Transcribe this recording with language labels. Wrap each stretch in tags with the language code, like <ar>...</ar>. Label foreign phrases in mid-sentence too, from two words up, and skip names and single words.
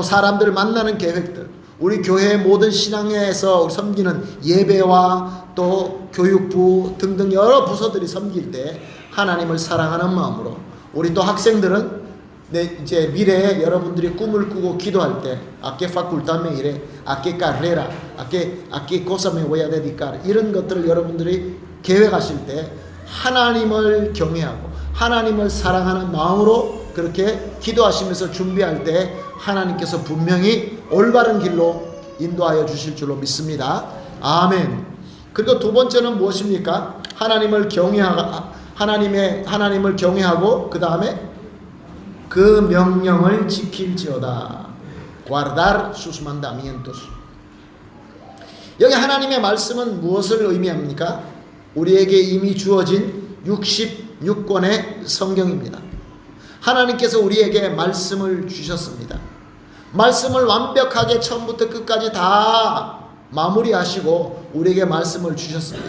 <ko>사람들 만나는 계획들, 우리 교회의 모든 신앙에서 섬기는 예배와 또 교육부 등등 여러 부서들이 섬길 때 하나님을 사랑하는 마음으로, 우리 또 학생들은 이제 미래에 여러분들이 꿈을 꾸고 기도할 때</ko> <es>a qué facultad me iré, a qué carrera, a qué cosa me voy a dedicar,</es> <ko>이런 것들을 여러분들이 계획하실 때 하나님을 경외하고 하나님을 사랑하는 마음으로 그렇게 기도하시면서 준비할 때 하나님께서 분명히 올바른 길로 인도하여 주실 줄로 믿습니다. 아멘. 그리고 두 번째는 무엇입니까? 하나님을 경외하고 그 다음에 그 명령을 지킬지어다.</ko> <es>guardar sus mandamientos.</es> <ko>여기 하나님의 말씀은 무엇을 의미합니까? 우리에게 이미 주어진 66권의 성경입니다. 하나님께서 우리에게 말씀을 주셨습니다. 말씀을 완벽하게 처음부터 끝까지 다 마무리하시고 우리에게 말씀을 주셨습니다.</ko>